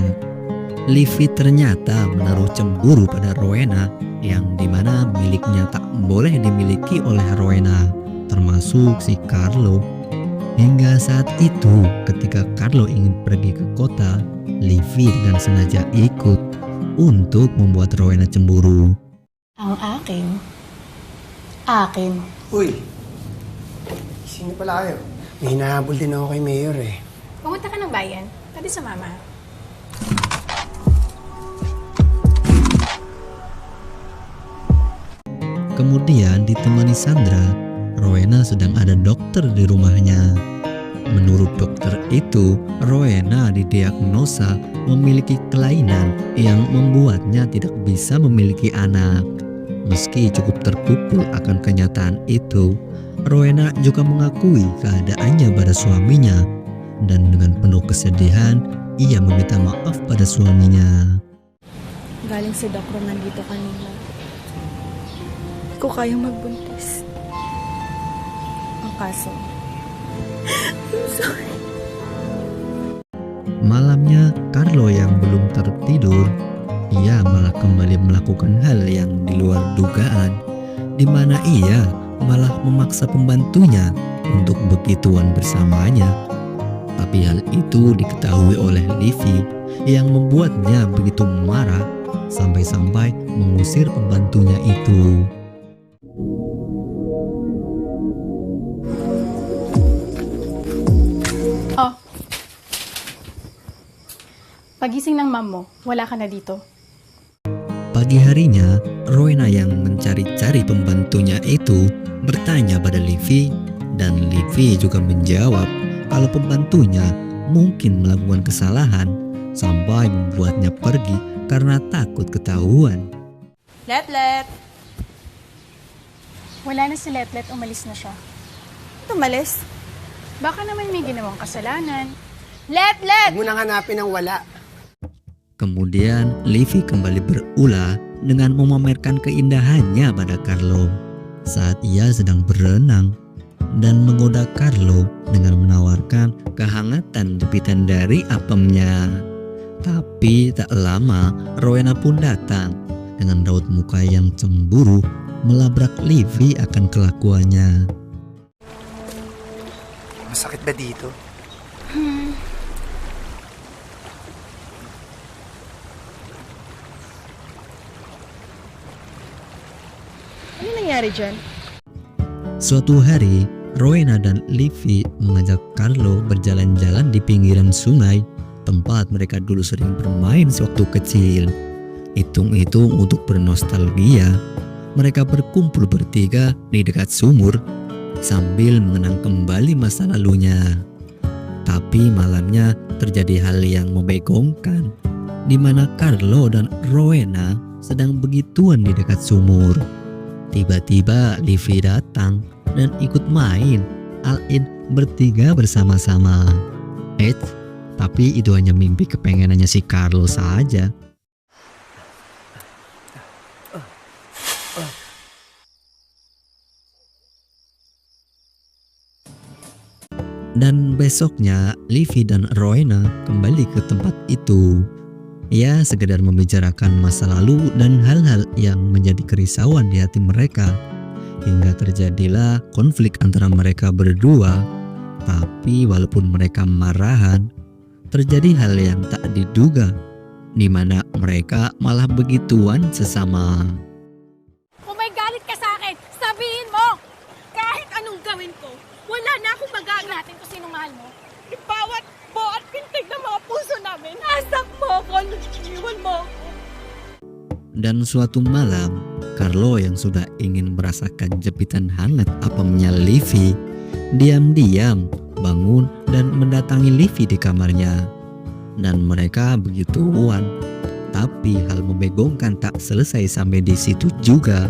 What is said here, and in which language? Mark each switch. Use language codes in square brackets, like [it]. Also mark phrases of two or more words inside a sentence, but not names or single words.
[id] Livy ternyata menaruh cemburu pada Rowena, yang dimana miliknya tak boleh dimiliki oleh Rowena, termasuk si Carlo. Hingga saat itu ketika Carlo ingin pergi ke kota, Livy dengan sengaja ikut untuk membuat Rowena cemburu. [tl] Ang akin. Akin. Uy, sino pala kayo? May hinahabol din ako kay Mayor eh. Pumunta ka ng bayan. Pwede sumama. [id] Kemudian ditemani Sandra, Rowena sedang ada dokter di rumahnya. Menurut dokter itu, Rowena didiagnosa memiliki kelainan yang membuatnya tidak bisa memiliki anak. Meski cukup terpukul akan kenyataan itu, Rowena juga mengakui keadaannya pada suaminya, dan dengan penuh kesedihan, ia meminta maaf pada suaminya. [tl] Galing si Doc Ron nandito kanina. Hindi ko kayang magbuntis. Ang kaso, [en] I'm sorry. [id] Malamnya, Carlo yang belum tertidur, ia malah kembali melakukan hal yang di luar dugaan, di mana ia malah memaksa pembantunya untuk begituan bersamanya. Tapi hal itu diketahui oleh Livy yang membuatnya begitu marah sampai-sampai mengusir pembantunya itu. Oh. [tl] Pagising ng mom mo, wala ka na dito. [id] Pagi harinya, Rowena yang mencari-cari pembantunya itu bertanya pada Livy, dan Livy juga menjawab kalau pembantunya mungkin melakukan kesalahan sampai membuatnya pergi karena takut ketahuan. [tl] Letlet! Wala na si Letlet, umalis na siya. Tumalis? Baka naman may ginawang kasalanan. Letlet! Huwag mo nang hanapin ang wala. [id] Kemudian Livy kembali berulah dengan memamerkan keindahannya pada Carlo saat ia sedang berenang, dan menggoda Carlo dengan menawarkan kehangatan jepitan dari apemnya. Tapi tak lama Rowena pun datang dengan raut muka yang cemburu melabrak Livy akan kelakuannya. [tl] Masakit ba dito? Ano nangyari dyan? [id] Suatu hari, Rowena dan Livy mengajak Carlo berjalan-jalan di pinggiran sungai, tempat mereka dulu sering bermain sewaktu kecil. Hitung-hitung untuk bernostalgia, mereka berkumpul bertiga di dekat sumur sambil mengenang kembali masa lalunya. Tapi malamnya terjadi hal yang membegongkan, di mana Carlo dan Rowena sedang begituan di dekat sumur. Tiba-tiba Livy datang dan ikut main all-in bertiga bersama-sama. Tapi itu hanya mimpi kepengenannya si Carlo saja. Dan besoknya Livy dan Rowena kembali ke tempat itu. Ya, sekedar membicarakan masa lalu dan hal-hal yang menjadi kerisauan di hati mereka. Hingga terjadilah konflik antara mereka berdua. Tapi walaupun mereka marahan, terjadi hal yang tak diduga, di mana mereka malah begituan sesama. [tl] Kung may galit ka sa akin, sabihin mo! Kahit anong gawin ko, wala na akong magagawa. Natin kung sino mahal mo. Bawat buo at pintig ng mga puso namin, asak mo ako, iwan mo ako. [id] Dan suatu malam, Carlo yang sudah ingin merasakan jepitan hangat apemnya Livy, diam-diam bangun dan mendatangi Livy di kamarnya. Dan mereka begituan. Tapi hal membegongkan tak selesai sampai di situ juga.